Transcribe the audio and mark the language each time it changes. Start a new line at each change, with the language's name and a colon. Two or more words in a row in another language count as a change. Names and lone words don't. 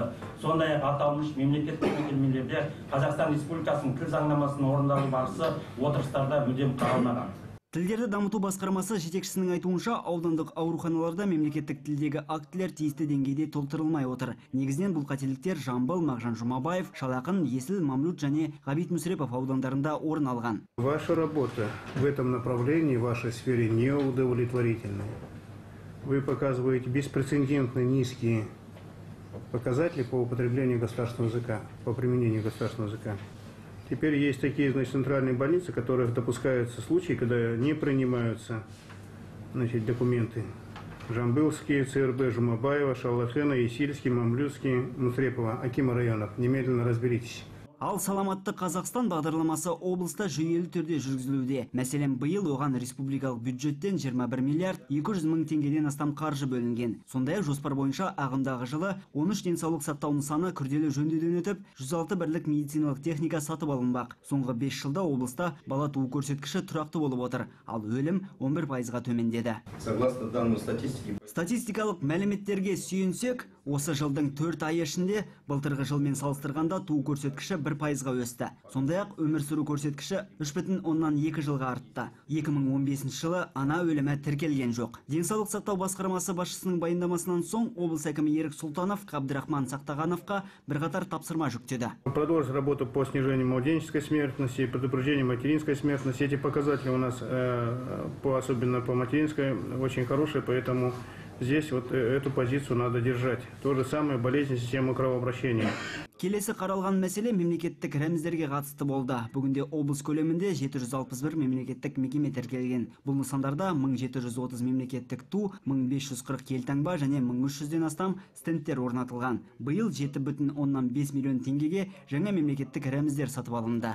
Kazakh: Сондай-ақ аталмыш мемлекеттік мекемелерде Қазақстан Республикасының тіл заңнамасының орындалу барысы отырыстарда мүлдем қаралмаған. Тілдерді дамыту басқармасы жетекшісінің айтуынша, аудандық ауруханаларда мемлекеттік тілдегі актілер тиісті деңгейде толтырылмай отыр. Негізінен бұл қателіктер Жамбыл, Мағжан Жұмабаев, Шалақын, Есіл, Мамлют және Ғабит Мүсірепов аудандарында орын алған.
Russian: Ваша работа в этом направлении, в вашей сфере неудовлетворительная. Вы показываете беспрецедентно низкие показатели по употреблению государственного языка, по применению государственного языка. Теперь есть такие, центральные больницы, в которых допускаются случаи, когда не принимаются, документы. Жамбылские, ЦРБ, Жумабаева, Шалахена, Есильский, Мамлютский, Мусрепова, Акима районов. Немедленно разберитесь.
Kazakh: Ал саламатты Қазақстан бағдарламасы облыста жүйелі түрде жүргізілуде. Мәселен, биыл оған республикалық бюджеттен 21 миллиард 200 мың теңгеден астам қаржы бөлінген. Сондай-ақ жоспар бойынша ағымдағы жылы 13 денсаулық сақтау нысаны күрделі жөндеуден өтіп, 106 бірлік медициналық техника сатып алынбақ. Соңғы 5 жылда облыста бала туу көрсеткіші тұрақты болып отыр, ал өлім 11%-ға төмендеді.
Russian: Согласно данным
Kazakh: Статистикалық мәліметтерге сүйенсек, осы жылдың 4 ай ішінде былтырғы жылмен салыстырғанда туу көрсеткіші 1%-ға өсті. Сондай-ақ өмір сүру көрсеткіші 3,2 жылға артты. 2015 жылы ана өлімі тіркелген жоқ. Денсаулық сақтау басқармасы басшысының баяндамасынан соң облыс әкімі Ерік Сұлтанов Қабдырахман Сақтағановқа бірқатар тапсырма жүктеді.
Russian: Продолжить работу по снижению младенческой смертности, предупреждению материнской смертности. Эти показатели у нас, особенно по материнской, очень хорошие, поэтому здесь эту позицию надо держать. То же самое болезнь системы кровообращения.
Kazakh: Келесі қаралған мәселе мемлекеттік рәміздерге қатысты болды. Бүгінде облыс көлемінде 761 мемлекеттік мекеме тіркелген. Бұл нысандарда 1730 мемлекеттік ту, 1540 елтаңба және 1300-ден астам стендтер орнатылған. Биыл 7,5 миллион теңгеге жаңа мемлекеттік рәміздер сатып алынды.